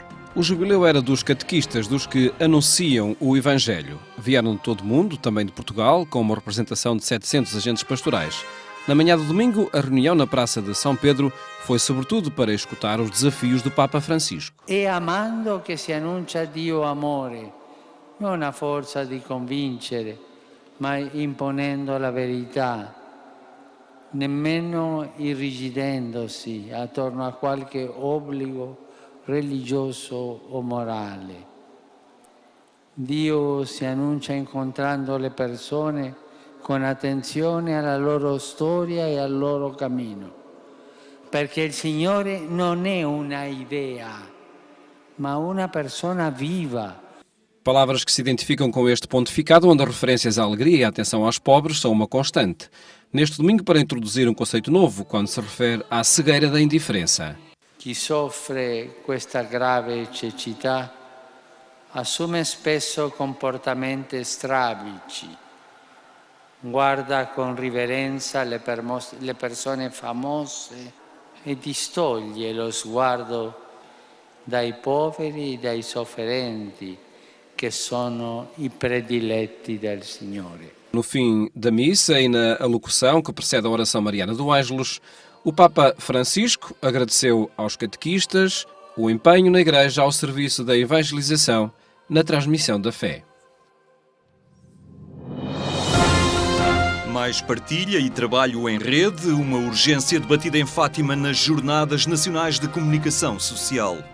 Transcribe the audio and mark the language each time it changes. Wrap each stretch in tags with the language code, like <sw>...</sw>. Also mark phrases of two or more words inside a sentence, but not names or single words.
<pt>O jubileu era dos catequistas, dos que anunciam o Evangelho. Vieram de todo o mundo, também de Portugal, com uma representação de 700 agentes pastorais. Na manhã do domingo, a reunião na Praça de São Pedro foi sobretudo para escutar os desafios do Papa Francisco. É amando que se anuncia</pt> <it>Dio amore, non a forza di convincere, ma imponendo la verità, nemmeno irrigidendosi attorno a qualche obbligo religioso o morale. Dio si annuncia incontrando le persone con attenzione alla loro storia e al loro cammino, perché il Signore non è una idea, ma una persona viva.</it> <pt>Palavras que se identificam com este pontificado, onde as referências à alegria e à atenção aos pobres são uma constante. Neste domingo, para introduzir um conceito novo, quando se refere à cegueira da indiferença.</pt> <it>Chi soffre questa grave cecità assume spesso comportamenti strabici, guarda con riverenza le persone famose e distoglie lo sguardo dai poveri e dai sofferenti, che sono i prediletti del Signore.</it> <pt>No fim da missa e na alocução que precede a oração mariana do Ângelus, o Papa Francisco agradeceu aos catequistas o empenho na Igreja ao serviço da evangelização na transmissão da fé. Mais partilha e trabalho em rede, uma urgência debatida em Fátima nas Jornadas Nacionais de Comunicação Social.</pt>